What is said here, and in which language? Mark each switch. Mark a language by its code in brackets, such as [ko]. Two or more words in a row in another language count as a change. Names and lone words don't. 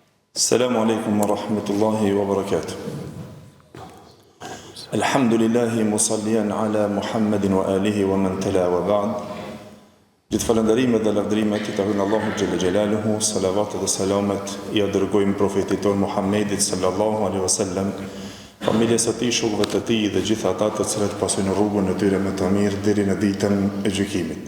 [ar] السلام عليكم ورحمة الله وبركاته. الحمد لله مصليا على محمد وعلى آله ومن تلا وبعد. [sq] Gjithë falënderimet dhe lavdrimet i takojnë Allahut [ar] جل جلاله, [sq] salavatet dhe selamet i dërgojmë profetit ton Muhammedit [ar] صلى الله عليه وسلم, [sq] familjes së tij, shokëve të tij dhe gjithë ata të cilët pasojnë rrugën e tyre më të mirë deri në ditën e gjykimit.